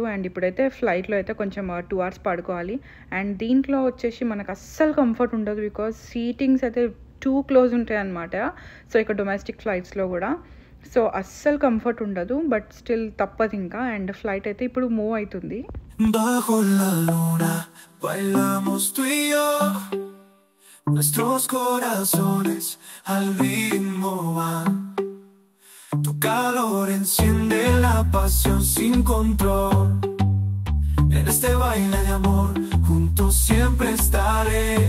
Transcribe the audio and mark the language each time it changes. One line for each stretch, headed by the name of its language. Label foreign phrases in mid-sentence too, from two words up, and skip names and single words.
Telugu: అండ్ ఇప్పుడైతే ఫ్లైట్లో అయితే కొంచెం 2 hours పడుకోవాలి. అండ్ దీంట్లో వచ్చేసి మనకు అస్సలు కంఫర్ట్ ఉండదు,
English: because seatings
Telugu: అయితే
English: too close
Telugu: ఉంటాయి అన్నమాట. సో ఇక్కడ
English: domestic flights
Telugu: కూడా సో అస్సలు కంఫర్ట్ ఉండదు,
English: but still
Telugu: తప్పదు ఇంకా.
English: and flight
Telugu: అయితే ఇప్పుడు మూవ్ అవుతుంది.
Spanish: Bajo la luna bailamos tú y yo, nuestros corazones al ritmo van. Tu calor enciende la pasión sin control. En este baile de amor juntos siempre estaré.